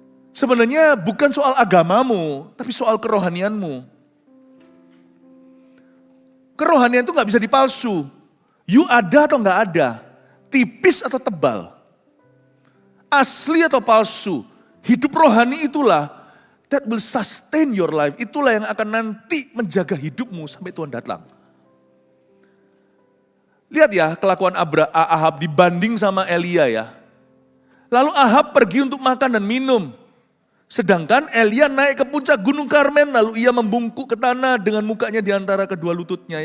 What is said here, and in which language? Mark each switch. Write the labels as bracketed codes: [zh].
[id] Sebenarnya bukan soal agamamu, tapi soal kerohanianmu. Kerohanian itu gak bisa dipalsu. You ada atau gak ada, tipis atau tebal, asli atau palsu. Hidup rohani itulah [en] that will sustain your life. [id] Itulah yang akan nanti menjaga hidupmu sampai Tuhan datang. Lihat ya kelakuan Ahab dibanding sama Elia ya. Lalu Ahab pergi untuk makan dan minum. Sedangkan Elia naik ke puncak gunung Karmen, lalu ia membungkuk ke tanah dengan mukanya di antara kedua lututnya.